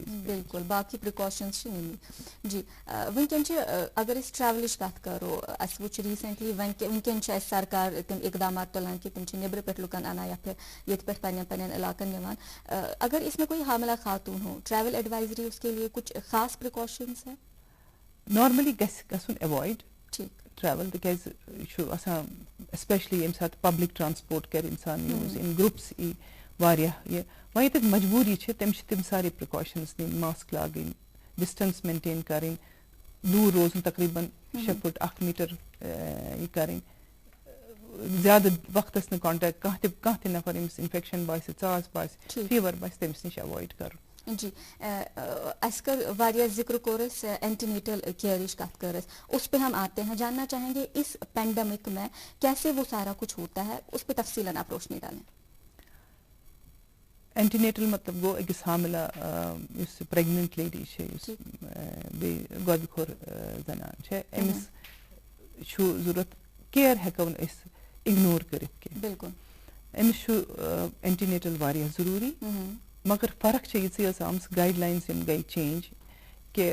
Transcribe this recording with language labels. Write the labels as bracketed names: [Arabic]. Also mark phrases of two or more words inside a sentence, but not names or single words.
[Kashmiri] بالکل باقی پرکاشنز چھِ نِنۍ جی ونکٮ۪ن چھِ اگر أسۍ ٹریولٕچ کتھ کرو اَسہِ وٕچھ ریٖسنٹلی ونکٮ۪ن چھِ اَسہِ سرکار تِم اقدامات تُلان کہِ تِم چھِ نیٚبرٕ پٮ۪ٹھ لُکن انان ییٚتہِ پٮ۪ٹھ پننٮ۪ن علاقن نِوان [Urdu] اگر اس میں کوئی حاملہ خاتون ہو ٹریول ایڈوائزری اس کے لیے کچھ خاص پرکاشنز ہیں [Kashmiri] نارملی گژھِ گژھُن [English] avoid travel [Kashmiri] تِکیازِ یہِ چھُ آسان ایسپیشلی ییٚمہِ ساتہٕ [English] public transport [Kashmiri] کرِ انسان [English] use in groups [Kashmiri] ای واریاہ یہِ وۄنۍ ییٚتٮ۪تھ مجبوٗری چھِ تٔمِس چھِ تِم سارے پرکاشنز نِنۍ ماسک لاگٕنۍ [English] distance maintain [Kashmiri] کرٕنۍ دوٗر روزُن تقریٖبن 6 فُٹ 1 میٖٹر یہِ کرٕنۍ زیادٕ وقتس نہٕ کانٹیکٹ کانٛہہ تہِ نفر ییٚمِس انفیکشن باسہِ ژاس باسہِ فیور باسہِ تٔمِس نِش ایوایڈ کرُن جی اَسہِ کٔر واریاہ ذکر کوٚر اَسہِ اینٹی-نیٹل کیئرٕچ کتھ کٔر اَسہِ [Urdu] اس پہ ہم آتے ہیں جاننا چاہیں گے اس پینڈیمک میں کیسے وہ سارا کچھ ہوتا ہے اس پہ تفصیلاً آپ روشنی ڈالیں [Kashmiri] اینٹی-نیٹل مطلب گوٚو أکِس حاملہ یُس [English] pregnant lady [Kashmiri] چھِ یُس بیٚیہِ گۄبہِ خور زنان چھےٚ أمِس چھُ ضروٗرت کِیر ہٮ۪کو نہٕ أسۍ اِگنور کٔرِتھ کینٛہہ بالکل أمِس چھُ اینٹی-نیٹل واریاہ ضروٗری مگر فرق چھےٚ یِژٕے یٲژ آمٕژ گایڈ لاینٕز یِم گٔے چینج کہِ